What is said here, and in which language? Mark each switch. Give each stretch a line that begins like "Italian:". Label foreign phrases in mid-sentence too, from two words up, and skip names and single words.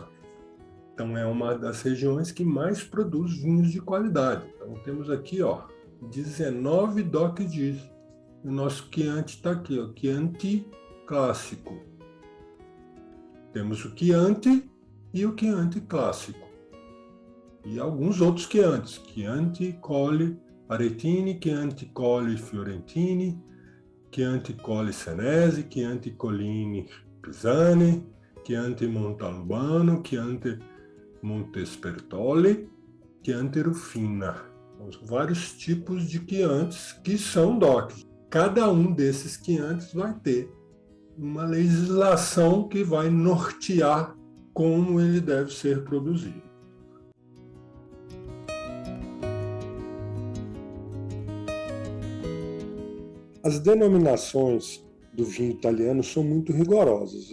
Portuguese: Então, é uma das regiões que mais produz vinhos de qualidade. Então, temos aqui, ó, 19 DOCGs. O nosso Chianti está aqui, ó, Chianti clássico. Temos o Chianti e o Chianti clássico. E alguns outros Chiantis. Chianti Colli Aretini, Chianti Colli Fiorentini, Chianti Colli Senesi, Chianti Collini Pisani, Chianti Montalbano, Chianti Montespertoli, Chianti Rufina. São vários tipos de Chiantis que são DOC. Cada um desses Chiantis vai ter uma legislação que vai nortear como ele deve ser produzido. As denominações do vinho italiano são muito rigorosas.